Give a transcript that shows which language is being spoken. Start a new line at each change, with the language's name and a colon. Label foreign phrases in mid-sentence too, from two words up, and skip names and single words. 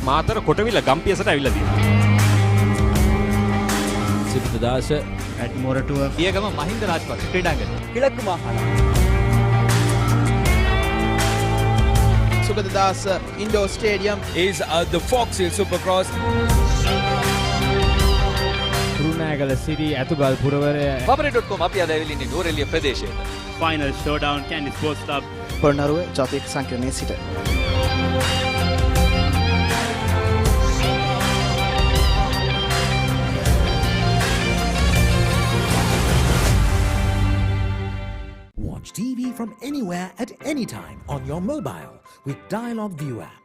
Sinhala: මාතර කොටවිල ගම්පියසට ඇවිල්ලා තියෙනවා. සිරිතදාස ඇඩ්මෝරටුව පියගම මහින්ද රාජපක්ෂ ක්‍රීඩාංගණය.
Tamil: கிழக்கு மாகாணம்.
English: Sugadadasa Indoor Stadium is the Fox Hill Supercross.
Sinhala: රුණෑගල සිරි ඇතුගල් පුරවරය papare.com අපි අද ඇවිල්ලා ඉන්නේ නුවරඑළිය ප්‍රදේශයට.
English: Final showdown, Candy Sports Club.
Sinhala: පොළොන්නරුවේ ජාතික සංකීර්ණයේ සිට
English: Watch TV from anywhere at any time on your mobile with Dialog View app.